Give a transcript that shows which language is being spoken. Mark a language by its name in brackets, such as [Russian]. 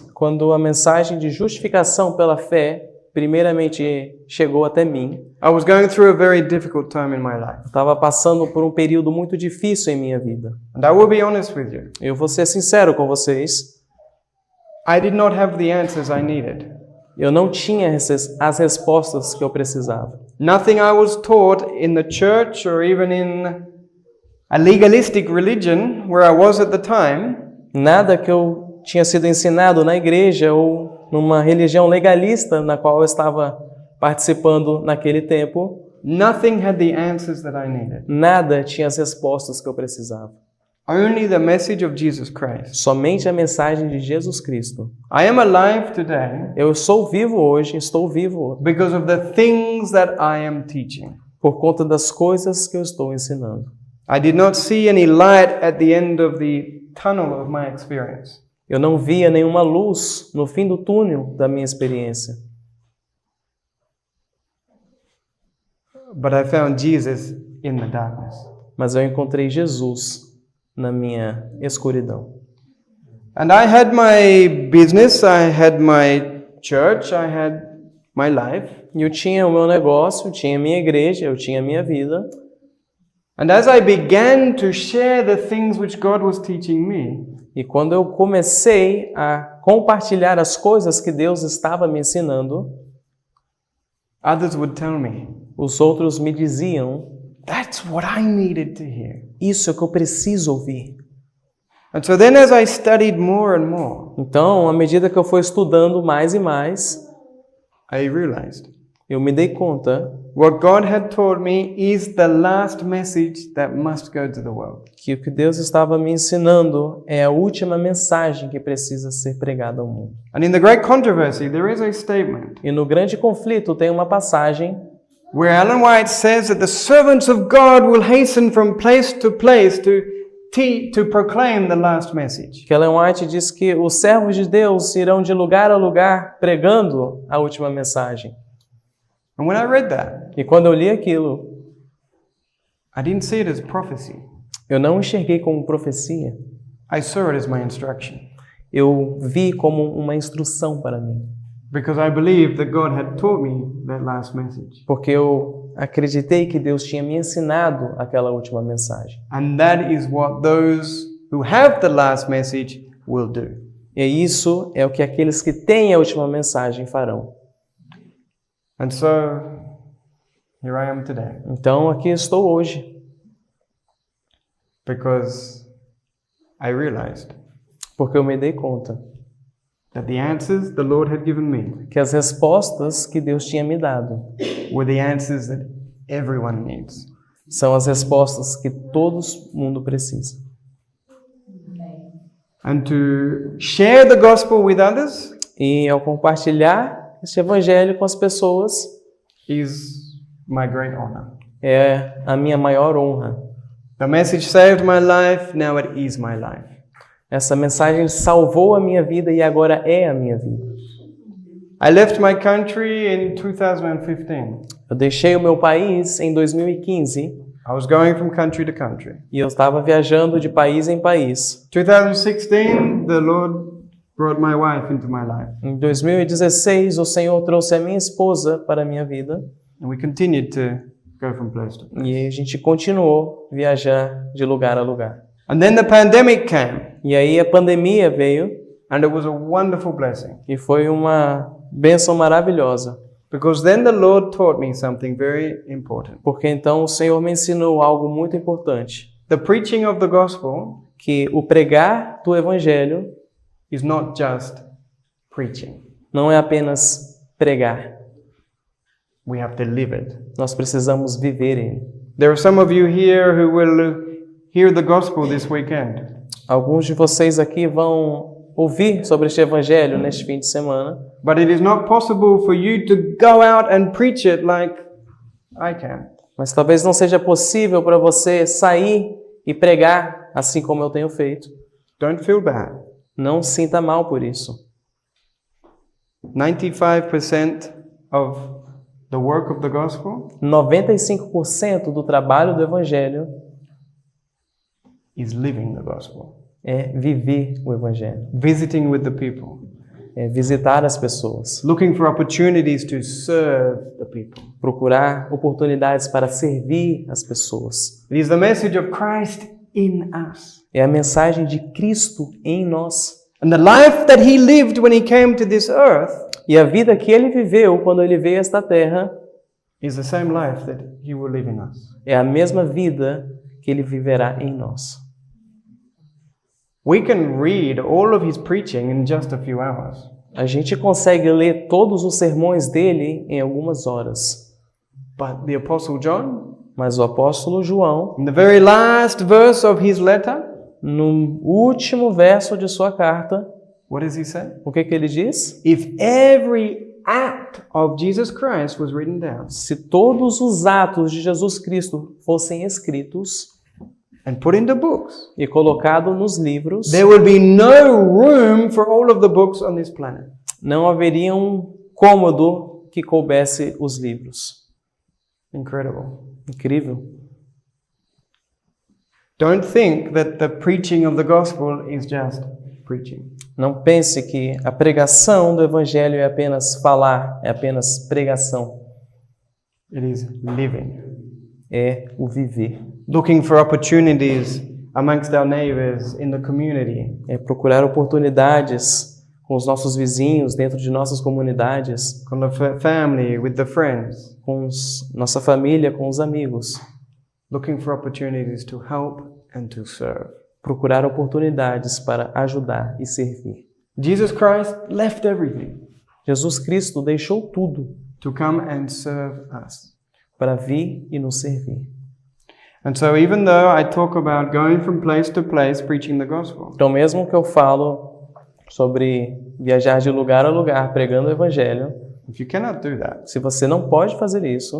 [Portuguese] Quando a mensagem de justificação pela fé primeiramente chegou até mim, [English] I was going through a very difficult time in my life. [Portuguese] eu estava passando por um período muito difícil em minha vida. [English] And I will be honest with you. [Portuguese] Eu vou ser sincero com vocês, [English] I did not have the answers I needed. [Portuguese] eu não tinha as respostas que eu precisava. [English] Nothing I was taught in the church or even in a legalistic religion where I was at the time [Portuguese] Nada que eu tinha sido ensinado na igreja ou numa religião legalista na qual eu estava participando naquele tempo, [English] nothing had the answers that I needed. [Portuguese] nada tinha as respostas que eu precisava. [English] Only the message of Jesus Christ. [Portuguese] Somente a mensagem de Jesus Cristo. [English] I am alive today [Portuguese] Eu sou vivo hoje, estou vivo [English] because of the things that I am teaching. [Portuguese] por conta das coisas que eu estou ensinando. [English] I did not see any light at the end of the tunnel of my experience. [Portuguese] Eu não via nenhuma luz no fim do túnel da minha experiência. [English] But I found Jesus in the darkness. [Portuguese] Mas eu encontrei Jesus na minha escuridão. [English] And I had my business, I had my church, I had my life. [Portuguese] E eu tinha o meu negócio, eu tinha a minha igreja, eu tinha a minha vida. [English] And as I began to share the things which God was teaching me, [Portuguese] E quando eu comecei a compartilhar as coisas que Deus estava me ensinando, [English] others would tell me, [Portuguese] os outros me diziam, [English] that's what I needed to hear. [Portuguese] isso é o que eu preciso ouvir. [English] And so then as I studied more and more, [Portuguese] Então, à medida que eu fui estudando mais e mais, [English] I realized [Portuguese] eu me dei conta [English] what God had taught me is the last message that must go to the world. [Portuguese] que o que Deus estava me ensinando é a última mensagem que precisa ser pregada ao mundo. [English] And in the great controversy, there is a statement [Portuguese] E no grande conflito tem uma passagem [English] where Ellen White says that the servants of God will hasten from place to place to proclaim the last message. [Portuguese] que Ellen White diz que os servos de Deus irão de lugar a lugar pregando a última mensagem. [English] And when I read that, [Portuguese] E quando eu li aquilo, [English] I didn't see it as prophecy. [Portuguese] eu não enxerguei como profecia. [English] I saw it as my instruction. [Portuguese] Eu vi como uma instrução para mim. [English] Because I believed that God had taught me that last message. [Portuguese] Porque eu acreditei que Deus tinha me ensinado aquela última mensagem. [English] And that is what those who have the last message will do. [Portuguese] E isso é o que aqueles que têm a última mensagem farão. [English] And so, here I am today. [Portuguese] Então, aqui estou hoje. [English] Because I realized [Portuguese] Porque eu me dei conta [English] that the answers the Lord had given me [Portuguese] que as respostas que Deus tinha me dado [English] were the answers that everyone needs. [Portuguese] são as respostas que todo mundo precisa. [English] And to share the gospel with others [Portuguese] E ao compartilhar este evangelho com as pessoas [English] is my great honor. [Portuguese] é a minha maior honra. [English] The message saved my life, now it is my life. [Portuguese] Essa mensagem salvou a minha vida e agora é a minha vida. [English] I left my country in 2015. [Portuguese] Eu deixei o meu país em 2015 [English] I was going from country to country. [Portuguese] e eu estava viajando de país em país. [English] 2016, the Lord brought my wife into my life. [Portuguese] Em 2016, o Senhor trouxe a minha esposa para a minha vida [English] And we continued to go from place to place. [Portuguese] e a gente continuou viajar de lugar a lugar. [English] And then the pandemic came, [Portuguese] E aí a pandemia veio [English] and it was a wonderful blessing. [Portuguese] e foi uma bênção maravilhosa, [English] Because then the Lord taught me something very important. [Portuguese] porque então o Senhor me ensinou algo muito importante, [English] The preaching of the gospel [Portuguese] que o pregar do evangelho [English] is not just preaching. [Portuguese] não é apenas pregar, [English] We have to live it. [Portuguese] nós precisamos viver ele. [English] There are some of you here who will hear the gospel this weekend. [Portuguese] Alguns de vocês aqui vão ouvir sobre este evangelho neste fim de semana, [English] But it is not possible for you to go out and preach it like I can. [Portuguese] mas talvez não seja possível para você sair e pregar assim como eu tenho feito. [English] Don't feel bad. [Portuguese] Não sinta mal por isso. [English] 95% of the work of the gospel [Portuguese] 95% do trabalho do evangelho [English] is living the gospel. [Portuguese] é viver o evangelho, [English] Visiting with the people. [Portuguese] é visitar as pessoas, [English] Looking for opportunities to serve the people. [Portuguese] procurar oportunidades para servir as pessoas. [English] It is the message of Christ in us. [Portuguese] É a mensagem de Cristo em nós. [English] And the life that he lived when he came to this earth [Portuguese] E a vida que ele viveu quando ele veio a esta terra [English] is the same life that he will live in us. [Portuguese] é a mesma vida que ele viverá em nós. [English] We can read all of his preaching in just a few hours. [Portuguese] A gente consegue ler todos os sermões dele em algumas horas. [English] But the Apostle John, [Portuguese] Mas o apóstolo João, [English] in the very last verse of his letter, [Portuguese] no último verso de sua carta, [English] what does he say? [Portuguese] o que ele diz? [English] If every act of Jesus Christ was written down, [Portuguese] Se todos os atos de Jesus Cristo fossem escritos, [English] and put in the books, [Portuguese] e colocado nos livros, [English] there would be no room for all of the books on this planet. [Portuguese] não haveria um cômodo que coubesse os livros. [English] Incredible. [Portuguese] Incrível. [English] Don't think that the preaching of the gospel is just preaching. [Portuguese] Não pense que a pregação do evangelho é apenas falar, é apenas pregação. [English] It is living. [Portuguese] É o viver. [English] Looking for opportunities amongst our neighbors in the community. [Portuguese] É procurar oportunidades com os nossos vizinhos, dentro de nossas comunidades, [English] On the family, with the friends. [Portuguese] com nossa família, com os amigos. [English] Looking for opportunities to help and to serve. [Portuguese] Procurar oportunidades para ajudar e servir. [English] Jesus Christ left everything [Portuguese] Jesus Cristo deixou tudo [English] to come and serve us. [Portuguese] para vir e nos servir. [English] And so even though I talk about going from place to place preaching the gospel, [Portuguese] Então, mesmo que eu falo sobre viajar de lugar a lugar pregando o evangelho, [English] if you cannot do that, [Portuguese] se você não pode fazer isso,